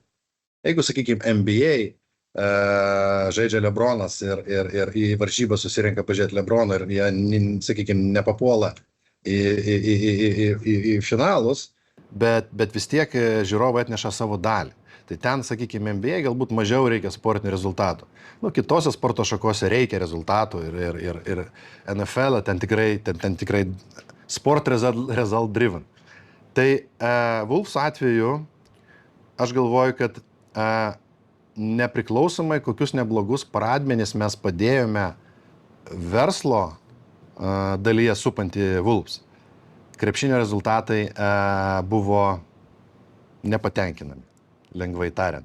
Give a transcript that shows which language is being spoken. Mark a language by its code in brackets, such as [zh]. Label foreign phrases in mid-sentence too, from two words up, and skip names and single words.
[lt] Jeigu, sakykime, NBA žaidžia Lebronas ir į varžybą susirenka pažiūrėti Lebrono ir jie, sakykime, nepapuola į finalus, bet vis tiek žiūrovai atneša savo dalį. Tai ten, sakykime, NBA galbūt mažiau reikia sportinių rezultatų. Kitose sporto šakose reikia rezultatų ir NFL ten tikrai [en] sport result driven. [lt] Tai Wolves atveju aš galvoju, kad nepriklausomai kokius neblogus pradmenis mes padėjome verslo dalyje supantį Wolves, krepšinio rezultatai buvo nepatenkinami, lengvai tariant.